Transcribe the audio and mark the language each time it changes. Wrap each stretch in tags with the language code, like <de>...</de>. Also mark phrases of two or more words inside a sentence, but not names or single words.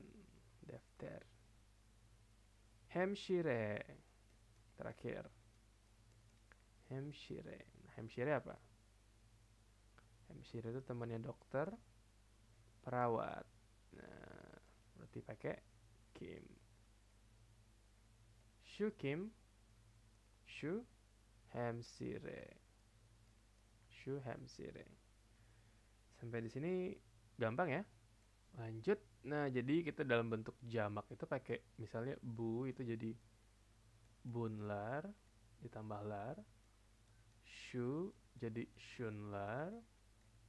<id>Daftar. Hemşire. Terakhir.</id> <tr>Hemşire. Hemşire apa?</tr> <id>Hemşire itu temannya dokter, perawat. Nah, berarti pakai Kim.</id> <tr>Şu Kim. Şu hemşire. Şu hemşire.</tr> <id>Sampai di sini gampang ya. Lanjut. Nah, jadi kita dalam bentuk jamak itu pakai misalnya bu itu jadi bunlar ditambah lar. Shu jadi shunlar.</id>